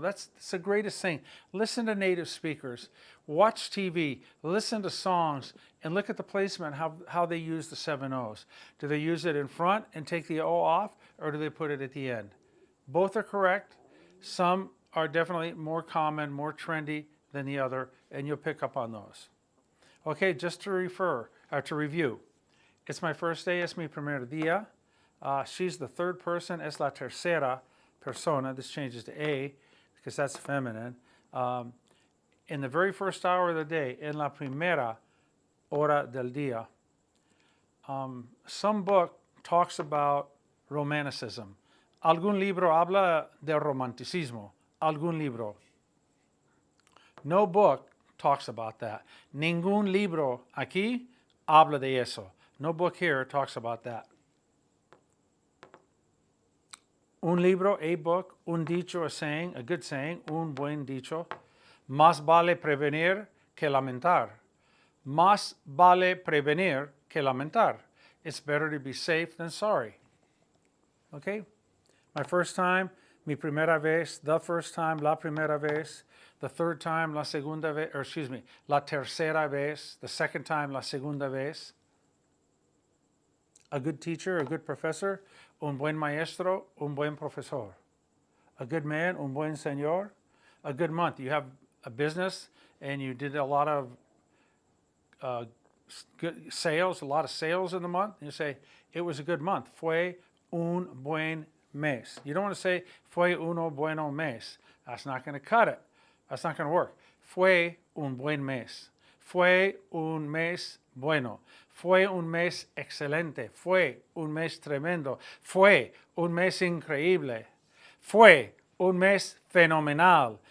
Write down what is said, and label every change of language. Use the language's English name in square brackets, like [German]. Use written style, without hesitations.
[English] That's the greatest thing. Listen to native speakers, watch TV, listen to songs, and look at the placement, how they use the 7 O's. Do they use it in front and take the O off, or do they put it at the end? Both are correct. Some are definitely more common, more trendy than the other, and you'll pick up on those. Okay, just to review. It's my first day, [Spanish] es mi primer día. [English] She's the third person, [Spanish] es la tercera persona. [English] This changes to A because that's feminine. In the very first hour of the day, [Spanish] en la primera hora del día. [English] Some book talks about romanticism. [Spanish] Algún libro habla del romanticismo. Algún libro. [English] No book talks about that. [Spanish] Ningún libro aquí habla de eso. [English] No book here talks about that. [Spanish] Un libro, [English] a book, [Spanish] un dicho, [English] a saying, a good saying, [Spanish] un buen dicho. Más vale prevenir que lamentar. Más vale prevenir que lamentar. [English] It's better to be safe than sorry. Okay? My first time, [Spanish] mi primera vez. [English] The first time, [Spanish] la primera vez. [English] The third time, [Spanish] la segunda vez, [English] or excuse me, [Spanish] la tercera vez. [English] The second time, [Spanish] la segunda vez. [English] A good teacher, a good professor, [Spanish] un buen maestro, un buen profesor. [English] A good man, [Spanish] un buen señor. [English] A good month. You have a business and you did a lot of good sales, a lot of sales in the month. And you say, it was a good month. [Spanish] Fue un buen mes. [English] You don't want to say, [Spanish] fue uno bueno mes. [English] That's not going to cut it. That's not going to work. [Spanish] Fue un buen mes. Fue un mes bueno. Fue un mes excelente. Fue un mes tremendo. Fue un mes increíble. Fue un mes fenomenal.